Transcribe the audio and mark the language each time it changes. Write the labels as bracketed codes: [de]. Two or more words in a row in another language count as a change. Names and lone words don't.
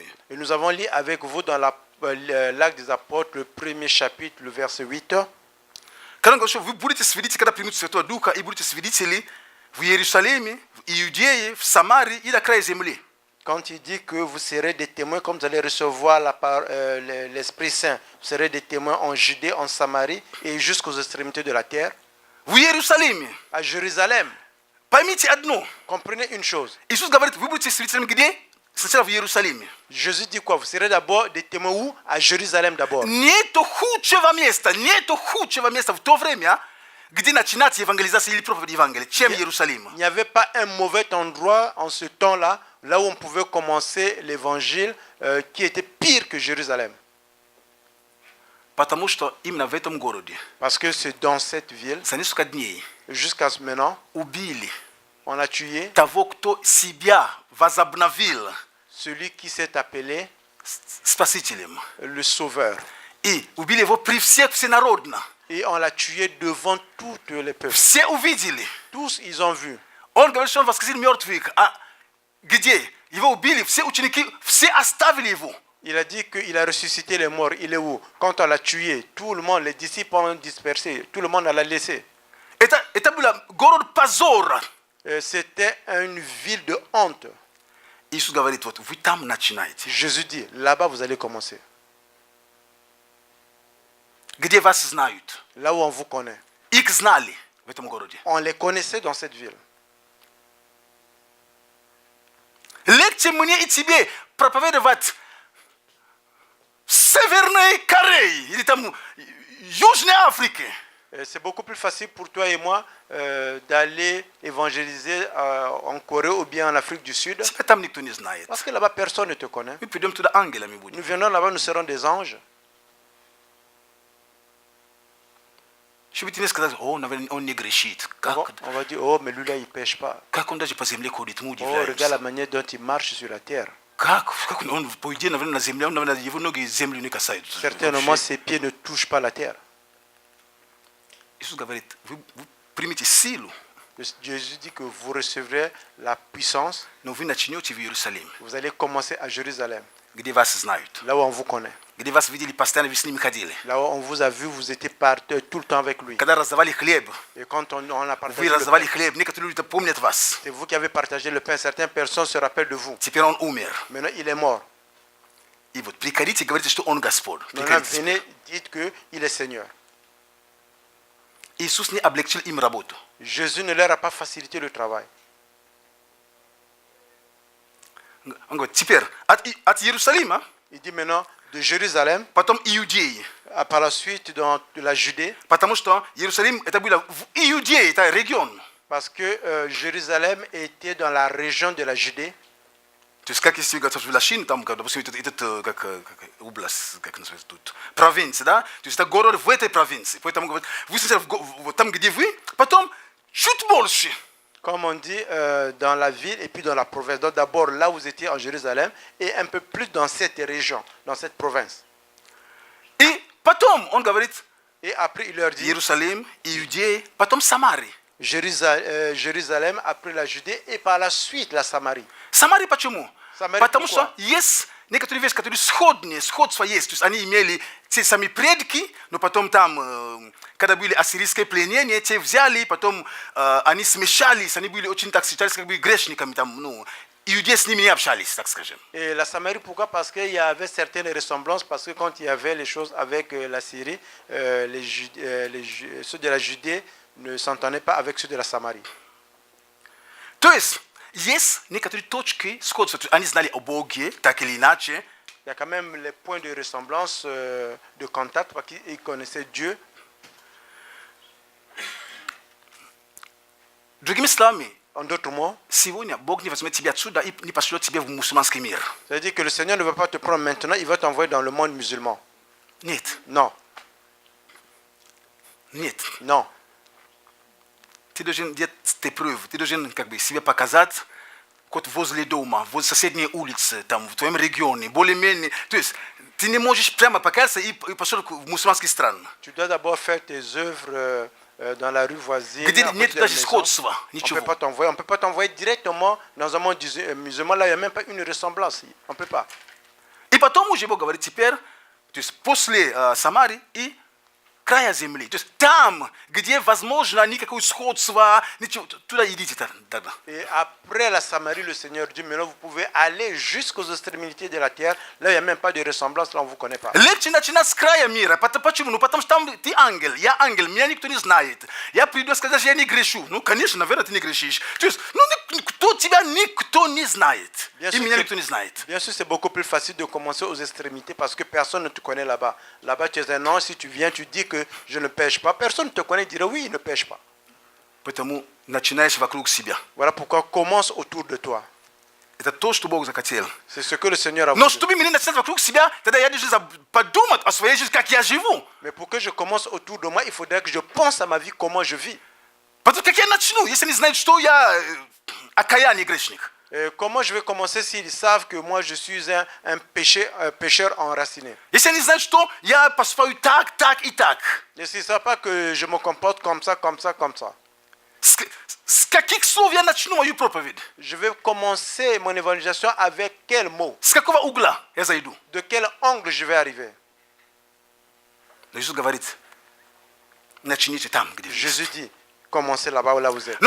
[fr] Et nous avons lu avec vous dans l'acte des apôtres, le premier chapitre, le verset 8. [ru] Когда он говорит, что вы будете свидетели, когда примут Святого Духа, и будете свидетели в Иерусалиме, в Иудее, в Самарии и до края земли. [fr] Quand il dit que vous serez des témoins, comme vous allez recevoir l'Esprit Saint, vous serez des témoins en Judée, en Samarie et jusqu'aux extrémités de la terre. [ru] В Иерусалиме. [fr] À Jérusalem, [ru] Поймите одно. [fr] comprenez une chose. [ru] Иисус говорит, вы будете свидетелями где? Сначала в Иерусалиме. [fr] Jésus dit quoi? Vous serez d'abord des témoins où? À Jérusalem d'abord. [ru] Нету худшего места в то время, где начинается евангелизация или проповедь Евангелия, чем Иерусалим. [fr] Il n'y avait pas un mauvais endroit en ce temps-là, là où on pouvait commencer l'évangile, qui était pire que Jérusalem. [ru] Потому что именно в этом городе [fr] Parce que c'est dans cette ville, [ru] за несколько дней [fr] jusqu'à maintenant, [ru] убили [fr] on a tué [ru] того, кто себя возобновил [fr] celui qui s'est appelé [ru] спасителем. [fr] le Sauveur. [ru] И убили его при всех всенародно. [fr] Et on l'a tué devant toutes les peuples. [ru] Все увидели. [fr] Tous, ils ont vu. [ru] Он говорит, что он воскресил мертвых. А где? Его убили, все ученики, все оставили его. [fr] Il a dit qu'il a ressuscité les morts. Il est où? Quand on l'a tué, tout le monde, les disciples ont dispersé. Tout le monde l'a laissé. [ru] Это было город позора. [fr] C'était une ville de honte. [ru] Иисус говорит, вот вы там начинаете. [fr] Jésus dit, là-bas vous allez commencer. [ru] Где вас знают. [fr] Là où on vous connaît. [ru] Их знали в этом городе. [fr] On les connaissait dans cette ville. [ru] Легче мне и тебе проповедовать в Северной Корее или там Южной Африке. [fr] C'est beaucoup plus facile pour toi et moi d'aller évangéliser en Corée ou bien en Afrique du Sud. [ru] Тебя там никто не знает. [fr] Parce que là-bas, personne ne te connaît. [ru] Мы придем туда ангелами будем. [fr] Nous viendrons là-bas, nous serons des anges. [ru] Чтобы тебе сказать, о, наверное, он не грешит. [fr] On va dire, oh, mais lui là, il ne pêche pas. [ru] Как он даже по земле ходит, мы [fr] Oh, regarde [ru] удивляемся. [fr] la manière dont il marche sur la terre. [ru] Как он, по идее, наверное, на земле, он, наверное, его ноги землю не касаются. [fr] Certainement, ses pieds ne touchent pas la terre. [ru] Иисус говорит, вы примите силу, [fr] Jésus dit que vous recevrez la puissance. [ru] но вы начнете в Иерусалиме, [fr] Vous allez commencer à Jérusalem, [ru] где вас знают, [fr] là où on vous connaît. [ru] где вас видели постоянно, вы с ними ходили. [fr] Là où on vous a vu, vous étiez tout le temps avec lui. [ru] Когда раздавали хлеб, [fr] Et quand on a partagé [ru] вы [fr] le [ru] раздавали [fr] pain, [ru] хлеб, некоторые люди помнят вас. [fr] c'est vous qui avez partagé le pain. Certaines personnes se rappellent de vous. [ru] Теперь он умер. [fr] Maintenant, il est mort. [ru] И вот приходите, говорите, что он Господь. [fr] Maintenant, [ru] Приходите. [fr] venez, dites qu'il est Seigneur. [ru] Иисус не облегчил им работу. [fr] Jésus ne leur a pas facilité le travail. [ru] Он говорит, теперь от Иерусалима, [fr] Il dit maintenant de Jérusalem, [ru] потом Иудеи. [fr] par la suite dans de la Judée, [ru] Потому что Иерусалим это было в Иудее, это регион. [fr] parce que Jérusalem était dans la région de la Judée. [ru] То есть, как если говорить в Лачине, там, допустим, этот как область, как называется тут, провинция, да? То есть, это город в этой провинции. Поэтому, говорят, вы сначала там, где вы, потом чуть больше. [fr] Comme on dit dans la ville et puis dans la province. Donc d'abord là où vous étiez en Jérusalem et un peu plus dans cette région, dans cette province. [ru] И потом, он говорит, [fr] Et après il leur dit [ru] Иерусалим, Иудея, потом Самария. [fr] Jérusalem, après la Judée et par la suite la Samarie. [ru] Самария почему? Самария Потому [fr] pourquoi? [ru] что есть некоторые вещи, которые сходство есть. То есть они имели те сами предки, но потом там, когда были ассирийские пленения, те взяли, потом они смешались, они были очень, так считались, как бы грешниками, там, ну, иудеи с ними не общались, так скажем. [fr] Et la Samarie, pourquoi? Parce qu'il y avait certaines ressemblances, parce que quand il y avait les choses avec la Syrie, ceux de la Judée ne s'entendaient pas avec ceux de la Samarie. [ru] То есть есть некоторые точки сходства. Они знали о Боге, так или иначе. [fr] Il y a quand même les points de ressemblance, de contact, parce qu'ils connaissaient Dieu. [ru] Другими словами, [fr] En d'autres mots, [ru] сегодня Бог не возьмет тебя отсюда и не пошлет тебя в мусульманский мир. [fr] c'est-à-dire que le Seigneur ne va pas te prendre maintenant, il va t'envoyer dans le monde musulman. [ru] Нет, [fr] Non, [ru] нет. [fr] non. [ru] Ты должен делать прeuves, ты должен как бы себе показать, вот возле дома, возле соседней улицы, там, в твоем регионе, более-менее. То есть ты не можешь прямо показаться и пошел в мусульманские страны. [fr] Tu dois d'abord faire tes œuvres dans la rue voisine. [ru] Где [fr] à côté [ru] нет [fr] de la [ru] даже [fr] maison. [ru] сходства, [fr] On ne [ru] ничего. [fr] peut pas t'envoyer directement dans un monde musulman. Là, il n'y a même pas une ressemblance. On ne peut pas. [ru] И потом уже Бог говорит, теперь, то есть после Самарии и края земли. То есть там, где возможно никакое сходство, ничего, туда идите тогда. [fr] Et après la Samarie, le Seigneur dit, maintenant vous pouvez aller jusqu'aux extrémités de la terre. Là, il n'y a même pas de ressemblance, là on ne vous connaît pas. [ru] Легче начинать с края мира. Почему? Ну, потому что там ты ангел, я ангел, меня никто не знает. Я приду сказать, что я не грешу. Ну, конечно, наверное, ты не грешишь. То есть, ну, тебя никто не знает. И меня никто не знает. [fr] Bien sûr, c'est beaucoup plus facile de commencer aux extrémités parce que personne ne te connaît là-bas. Là-bas, tu es un ange, si tu viens, tu dis que je ne pêche pas. Personne ne te connaît, dirait oui, il ne pêche pas. [ru] Поэтому начинаешь вокруг себя. [fr] Voilà pourquoi commence autour de toi. [ru] Это то, что Бог захотел. [fr] C'est ce que le Seigneur a [ru] Но [fr] voulu. [ru] чтобы мне начинать вокруг себя, тогда я должен подумать о своей жизни, как я живу. [fr] Mais pour que je commence autour de moi, il faudrait que je pense à ma vie, comment je vis. [ru] Потому как я начну, если не знают, что я окаянный грешник. [fr] Comment je vais commencer s'ils savent que moi je suis un pécheur enraciné? [ru] Если они знают, что я поступаю так, так и так. [fr] Et s'ils ne savent pas que je me comporte comme ça, comme ça, comme ça. [ru] С каких слов я начну мою проповедь? [fr] Je vais commencer mon évangélisation avec quel mot? [ru] С какого угла я зайду? [fr] De quel angle je vais arriver? [ru] Но Иисус говорит, начните там, где вы есть. [fr] Jésus dit, commencez là-bas où là vous êtes.